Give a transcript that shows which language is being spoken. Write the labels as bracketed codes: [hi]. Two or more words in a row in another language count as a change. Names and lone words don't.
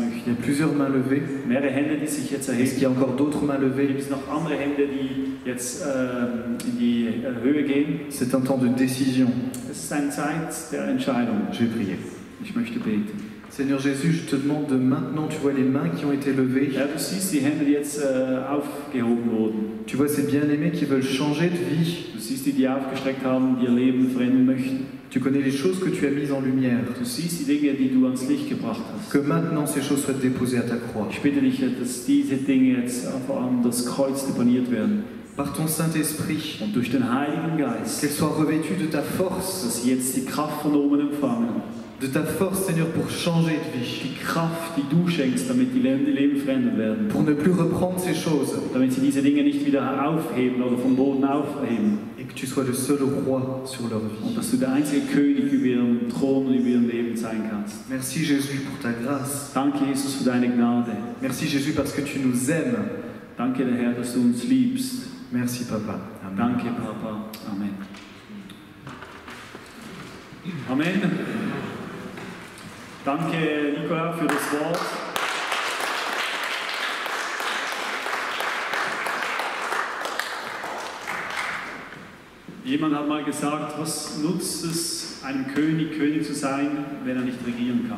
[fr] Il y [de] möchte. [fr] a plusieurs mains levées. [de] Mehrere Hände, die sich jetzt [fr] Est-ce qu'il y [de] erheben. [fr] a encore d'autres mains [de] Gibt [fr] levées? [de] es noch andere Hände, die jetzt in die Höhe gehen? [fr] C'est un temps de décision. [de] Es ist eine Zeit der Entscheidung. [fr] Je vais prier. [de] Ich möchte beten. [fr] Seigneur Jésus, je te demande de maintenant, tu vois les mains qui ont été levées. [de] Ja, du siehst die Hände, die jetzt aufgehoben wurden. [fr] Tu vois ces bien-aimés qui veulent changer de vie. [de] Du siehst die, die aufgestreckt haben, die ihr Leben verändern möchten. [fr] Tu connais les choses que tu as mises en lumière. [de] Du siehst die Dinge, die du ans Licht gebracht hast. [fr] Que maintenant ces choses soient déposées à ta croix. [de] Ich bitte dich, dass diese Dinge jetzt vor allem das Kreuz deponiert werden. [fr] Par ton Saint-Esprit, [de] Und durch den Heiligen Geist, [fr] qu'elles soient revêtues de ta force. [de] dass sie jetzt die Kraft von oben empfangen. [fr] De ta force, Seigneur, pour changer de vie. [de] Die Kraft, die du schenkst, damit die Leben verändert werden. [fr] Pour ne plus reprendre ces choses. [de] Damit sie diese Dinge nicht wieder aufheben oder vom Boden aufheben. [fr] Et que tu sois le seul roi sur leur vie. [de] Und dass du der einzige König über ihren Thron und über ihren Leben sein kannst. [fr] Merci Jésus pour ta grâce. [de] Danke, Jesus, für deine Gnade. [fr] Merci Jésus parce que tu nous aimes. [de] Danke, der Herr, dass du uns liebst. [fr] Merci Papa. Amen. [de] Danke, Papa. Amen. Amen. Danke, Nicola, für das Wort. Jemand hat mal gesagt, was nutzt es, einem König zu sein, wenn er nicht regieren kann?